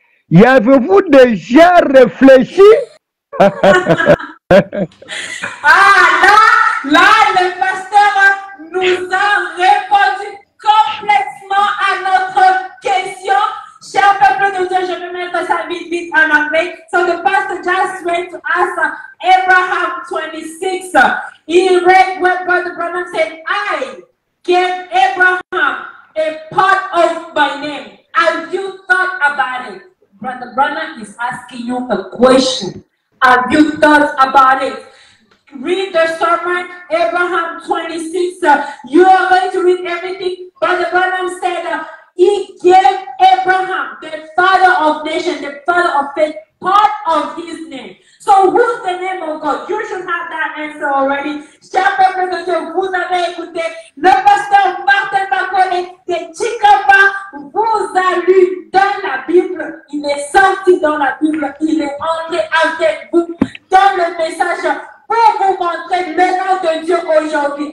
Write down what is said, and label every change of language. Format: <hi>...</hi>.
<fr>Y avez-vous déjà réfléchi? Là, le pasteur nous a répondu complètement à notre question. Cher peuple de Dieu, je vais mettre ça vite en anglais.</fr> <en>So the pastor just went to ask Abraham 26. He read what Brother Branham said. I gave Abraham a part of my name. Have you thought about it? Brother Branham is asking you a question. Have you thought about it? Read the sermon, Abraham 26. You are going to read everything. Brother Branham said he gave Abraham, the father of nations, the father of faith, part of his name. So who's the name of God? You should have that answer already.</en> <fr>Cher peuple de Dieu, vous avez écouté le pasteur Martin Bakone de Chikapa vous a lu dans la Bible. Il est sorti dans la Bible. Il est entré avec vous dans le message pour vous montrer le nom de Dieu aujourd'hui.</fr>